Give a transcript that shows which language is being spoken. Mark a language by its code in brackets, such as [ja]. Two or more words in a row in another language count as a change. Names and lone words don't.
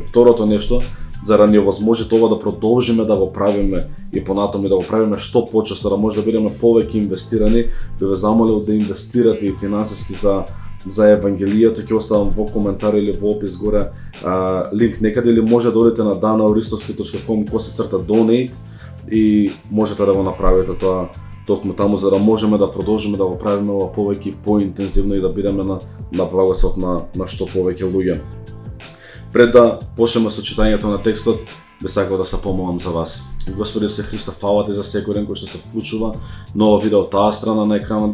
[mk] Второто нешто, за да ни овозможи тоа да продолжиме да го правиме и понатаму да го правиме што почесто, да може да бидеме повеќе инвестирани, би ве замолил да инвестирате и финансиски за Евангелието. Ќе оставам во коментар или во опис горе линк некаде, или може да одите на danielristovski.com/donate и можете да го направите тоа токму таму, за да можеме да продолжиме да го правиме ова повеќе поинтензивно и да бидеме на благослов на што повеќе луѓе. Пред да почнеме со читањето на текстот, би сакал да се помолам за вас. Господи Исусе Христе, фала ти за секој ден кој што се вклучува нова видео таа страна на екранот.